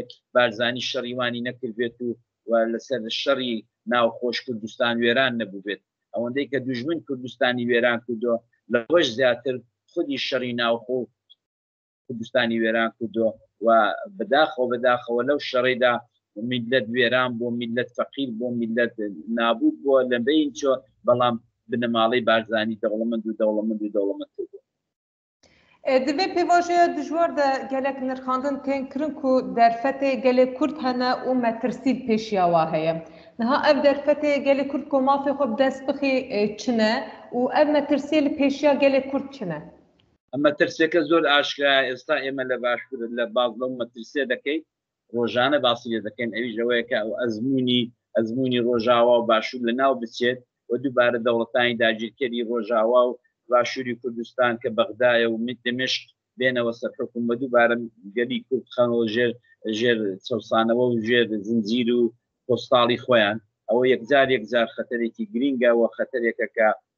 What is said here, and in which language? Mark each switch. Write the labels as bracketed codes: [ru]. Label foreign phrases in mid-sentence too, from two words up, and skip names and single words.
[ckb] بارزانی شەڕیوانی نەکردبێت و لەسەر شەڕی ناوخۆش کوردستان وێران نەبوو بێت ئەوەندەی کە دوژمن کوردستانی وێران کردووە لەوەش زیاتر خودی شەڕی ناوخۆ کوردستانی وێران کردووە و بەداخەوە لەو شەڕیدا میلەت وێران بۆ میلەت فەقیر بۆ میلەت نابوود بووە لەبەین چۆ بەڵام بنەماڵەی بارزانی دەوڵەمەند کردووە [ku] divê pêvajoya dijwar de gelek nirxandin tên kirin ku derfetê gelê Kurd hene û metirsîl pêşiya wa heye. Niha ev derfetê gelê Kurd ku mafê xwe bi dest bixî çine û ev metirsî li pêşiya gelê Kurd çine. [ckb] ئەمە ترسێکە زۆر ئاشکرا ئێستا ئێمە لە باشکرد لە باز لەو مەترسێ دەکەیت ڕۆژانە باسی لێ دەکەین ئەویش ئەوەیە کە ئەو ئەزمموی ڕۆژاوا و باشوور لە ناو بچێت و دووبارە دەوڵەتانی داگیرکەری ڕۆژاوا و باشووری کوردستان کە بەغدایە و دمشق بێنەوە سەر حکوم بە دووبارە گەلی کورد خەنەوە ژێر چەسانەوە و ژێر زنجیر و پۆستاڵی خۆیان ئەوە یەکجار خەتەرێکی گرینگە و خەتەرێکە کە